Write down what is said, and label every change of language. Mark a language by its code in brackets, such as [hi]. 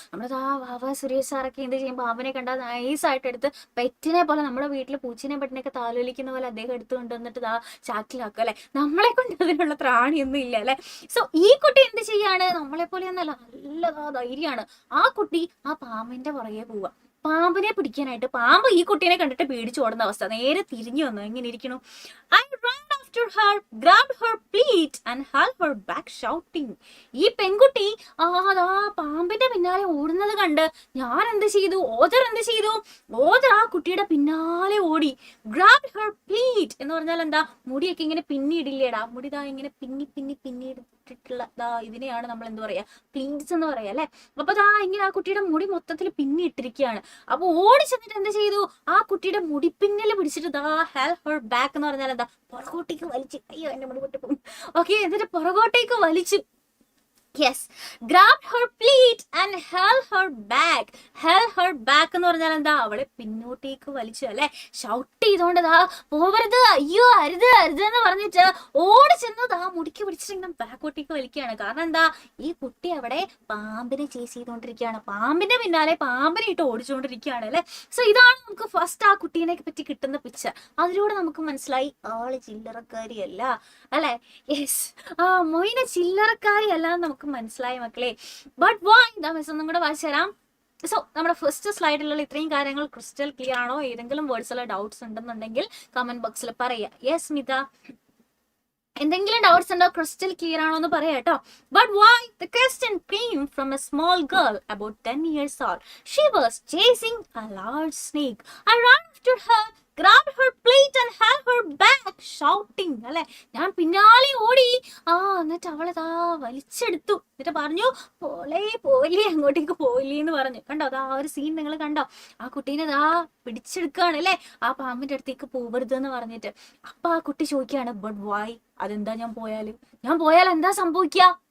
[ml] നമ്മുടെ സുരേഷ് സാറൊക്കെ എന്ത് ചെയ്യും, പാമ്പിനെ കണ്ടാൽ നൈസായിട്ട് എടുത്ത് പെറ്റിനെ പോലെ, നമ്മുടെ വീട്ടിൽ പൂച്ചിനെ പെട്ടിനെയൊക്കെ താലോലിക്കുന്ന പോലെ അദ്ദേഹം എടുത്തു കൊണ്ടുവന്നിട്ട് ചാക്കിലാക്കും അല്ലെ. നമ്മളെ കൊണ്ട് അതിനുള്ള ത്രാണിയൊന്നും ഇല്ല അല്ലെ. സോ ഈ കുട്ടി എന്ത് ചെയ്യാണ്, നമ്മളെ പോലെയൊന്നല്ല, നല്ല ധൈര്യമാണ്. ആ കുട്ടി ആ പാമ്പിന്റെ പുറകെ പോവുക, പാമ്പിനെ പിടിക്കാനായിട്ട്. പാമ്പ് ഈ കുട്ടീനെ കണ്ടിട്ട് പേടിച്ചു ഓടുന്ന അവസ്ഥ. നേരെ തിരിഞ്ഞു വന്നു, എങ്ങനെ ഇരിക്കണു. [en] I ran after her, grabbed her pleat and held her back shouting. [ml] ഈ പെൺകുട്ടി പാമ്പിന്റെ പിന്നാലെ ഓടുന്നത് കണ്ട് ഞാൻ എന്ത് ചെയ്തു, ഓതർ എന്ത് ചെയ്തു, ഓതർ ആ കുട്ടിയുടെ പിന്നാലെ ഓടി. [en] grabbed her pleat [ml] എന്ന് പറഞ്ഞാൽ എന്താ, മുടിയൊക്കെ ഇങ്ങനെ പിന്നിടില്ലേടാ, മുടി ഇങ്ങനെ പിന്നിട്ടിട്ടുള്ള ഇതിനെയാണ് നമ്മൾ എന്ത് പറയാ, പ്ലീറ്റ്സ് എന്ന് പറയാ അല്ലെ. അപ്പൊ ഇങ്ങനെ ആ കുട്ടിയുടെ മുടി മൊത്തത്തിൽ പിന്നിട്ടിരിക്കുകയാണ്. അപ്പൊ ഓടി ചെന്നിട്ട് എന്ത് ചെയ്തു, ആ കുട്ടിയുടെ മുടിപ്പിന്നല് പിടിച്ചിട്ട് [en] help her back [ml] എന്ന് പറഞ്ഞാൽ എന്താ, പുറകോട്ടേക്ക് വലിച്ചു. അയ്യോ എന്റെ മുടി പൊട്ടി പോകും. ഓക്കെ, എന്നിട്ട് പുറകോട്ടേക്ക് വലിച്ചു. [en] Yes, grabbed her pleat and held her back. held her back [ml] എന്ന് പറഞ്ഞാൽ എന്താ, അവളെ പിന്നോട്ടേക്ക് വലിച്ചു അല്ലെ. ഷൗട്ട് ചെയ്തോണ്ട് പോവരുത്, അയ്യോ അരുത് എന്ന് പറഞ്ഞിട്ട് ഓടി ചെന്ന് മുടിക്ക് പിടിച്ചിട്ട് ഇങ്ങനെ ബാക്കോട്ടേക്ക് വലിക്കുകയാണ്. കാരണം എന്താ, ഈ കുട്ടി അവിടെ പാമ്പിനെ ചേസ് ചെയ്തോണ്ടിരിക്കുകയാണ്, പാമ്പിന്റെ പിന്നാലെ പാമ്പിനെ ഇട്ട് ഓടിച്ചുകൊണ്ടിരിക്കുകയാണ് അല്ലെ. സോ ഇതാണ് നമുക്ക് ഫസ്റ്റ് ആ കുട്ടീനെ പറ്റി കിട്ടുന്ന പിക്ചർ. അതിലൂടെ നമുക്ക് മനസ്സിലായി ആള് ചില്ലറക്കാരിയല്ല അല്ലെ. യെസ്, മൊയ്ന ചില്ലറക്കാരിയല്ല എന്ന് നമുക്ക് മനസ്സിലായി മക്കളെ. ബട്ട് വൈ, മിസ് ഒന്നും കൂടെ വായിച്ചു തരാം. സോ നമ്മുടെ ഫസ്റ്റ് സ്ലൈഡിലുള്ള ഇത്രയും കാര്യങ്ങൾ ക്രിസ്റ്റൽ ക്ലിയർ ആണോ? ഏതെങ്കിലും വേർഡ്സിലെ ഡൗട്ട്സ് ഉണ്ടെന്നുണ്ടെങ്കിൽ കമന്റ് ബോക്സിൽ പറയാ. യെസ് മിത, എന്തെങ്കിലും ഡൗട്ട്സ് ഉണ്ടോ, ക്രിസ്റ്റൽ ക്ലിയർ ആണോ എന്ന് പറയാം കേട്ടോ. [en] But why, the question came from a small girl about 10 years old. She was chasing a large snake. I ran after her, grabbed her plate and held her back, shouting. [ml] അല്ലെ, ഞാൻ പിന്നാലെ ഓടി. എന്നിട്ട് അവളതാ വലിച്ചെടുത്തു. എന്നിട്ട് പറഞ്ഞു, പോലെ അങ്ങോട്ടേക്ക് പോയില്ലേ എന്ന് പറഞ്ഞു. കണ്ടോ, അതാ ഒരു സീൻ നിങ്ങൾ കണ്ടോ? ആ കുട്ടീനെ ദാ പിടിച്ചെടുക്കുകയാണ് അല്ലെ, ആ പാമ്പിന്റെ അടുത്തേക്ക് പോവരുത് എന്ന് പറഞ്ഞിട്ട്. അപ്പൊ ആ കുട്ടി ചോദിക്കുകയാണ്, ബട്ട് വൈ? അതെന്താ ഞാൻ പോയാൽ എന്താ സംഭവിക്കുക?